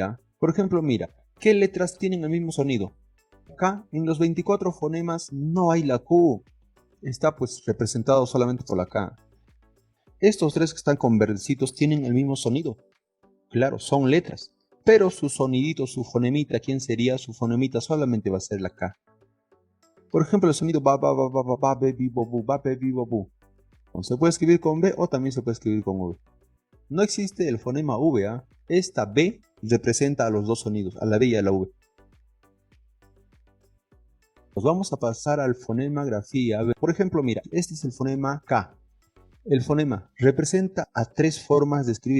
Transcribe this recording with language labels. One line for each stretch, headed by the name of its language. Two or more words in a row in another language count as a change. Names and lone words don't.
Spanish: Por ejemplo, mira, ¿qué letras tienen el mismo sonido? Acá, en los 24 fonemas, no hay la Q. Está pues representado solamente por la K. Estos tres que están con verdecitos tienen el mismo sonido. Claro, son letras. Pero su sonidito, su fonemita, ¿quién sería? Su fonemita solamente va a ser la K. Por ejemplo, el sonido ba, ba, ba, ba, ba, ba, be, bi, bo, bu, ba, be, bi, bo, bu. Se puede escribir con B o también se puede escribir con V. No existe el fonema V. Esta B representa a los dos sonidos, a la B y a la V. Nos vamos a pasar al fonema grafía. Por ejemplo, mira, este es el fonema K. El fonema representa a tres formas de escribir.